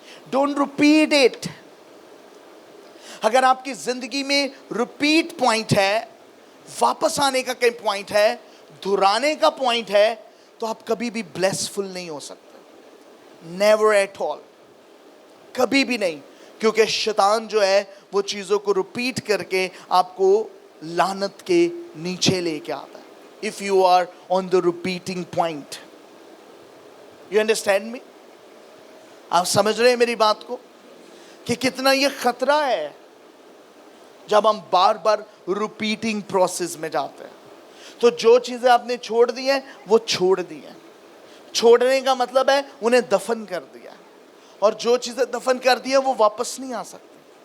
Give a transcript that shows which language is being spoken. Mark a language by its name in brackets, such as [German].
[English] Don't repeat it. [Urdu] اگر آپ کی زندگی میں ریپیٹ پوائنٹ ہے, واپس آنے کا کئی پوائنٹ ہے, دہرانے کا پوائنٹ ہے, تو آپ کبھی بھی بلیسفل نہیں ہو سکتے. [English] never at all, [Urdu] کبھی بھی نہیں. کیونکہ شیطان جو ہے وہ چیزوں کو ریپیٹ کر کے آپ کو لعنت کے نیچے لے کے آتا ہے. [English] if you are on the repeating point. you understand me? [Urdu] آپ سمجھ رہے ہیں میری بات کو کہ کتنا یہ خطرہ ہے جب ہم بار بار ریپیٹنگ پروسیس میں جاتے ہیں. تو جو چیزیں آپ نے چھوڑ دی ہیں وہ چھوڑ دی ہیں. چھوڑنے کا مطلب ہے انہیں دفن کر دیا, اور جو چیزیں دفن کر دی ہیں وہ واپس نہیں آ سکتی.